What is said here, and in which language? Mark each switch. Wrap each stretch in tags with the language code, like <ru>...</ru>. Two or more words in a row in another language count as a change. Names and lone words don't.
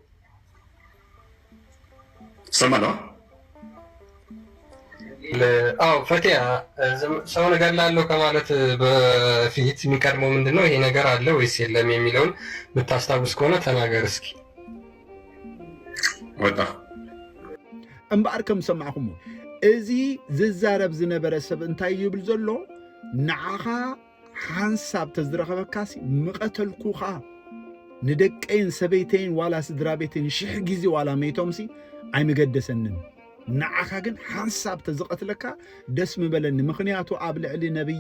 <am>ሰማለው አዎ ፈቲያ ሰው ነገር ላለው ከማለት በፊት የሚቀድመው ምንድነው ይሄ ነገር አለ ወይስ የለም የሚለውን ብታስታውስ ከሆነ ተናገር እስኪ። ወጣ</am> <ti>እምባር ከም ሰማዕኹም እዚ ዝዛረብ ዝነበረ ሰብ እንታይ ይብል ዘሎ ንዓኻ ሓንሳብ ተዝረኸበካሲ ምቐተልኩኻ ንደቀይን ሰበይተይን ዋላ ስድራ ቤተይን 1000 ጊዜ ዋላ መይቶምሲ ኣይምገደሰንን ንዓኻ ግን ሓንሳብ ተዝቐትለካ ደስ ምበለኒ ምኽንያቱ ኣብ ልዕሊ ነብይ</ti>